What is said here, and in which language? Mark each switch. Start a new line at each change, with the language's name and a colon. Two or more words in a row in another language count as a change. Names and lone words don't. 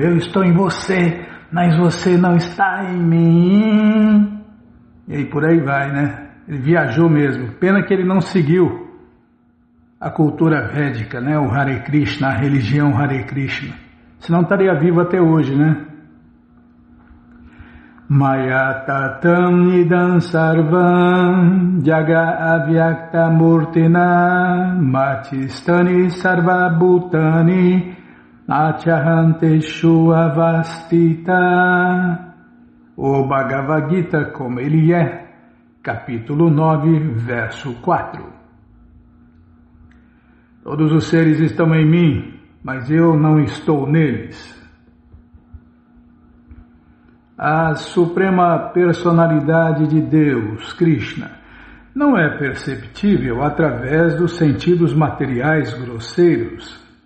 Portuguese: Eu estou em você, mas você não está em mim. E aí por aí vai, né? Ele viajou mesmo. Pena que ele não seguiu a cultura védica, né? O Hare Krishna, a religião Hare Krishna. Senão estaria vivo até hoje, né?
Sanskrit: मया ततम् इदम् सर्वं जग अव्यक्त मूर्तिना मत्स्थानि सर्व भूतानि चाहंतेषु अवस्थित.
Portuguese: O Bhagavad Gita como ele é, capítulo 9, verso 4. Todos os seres estão em mim, mas eu não estou neles. A suprema personalidade de Deus, Krishna, não é perceptível através dos sentidos materiais grosseiros.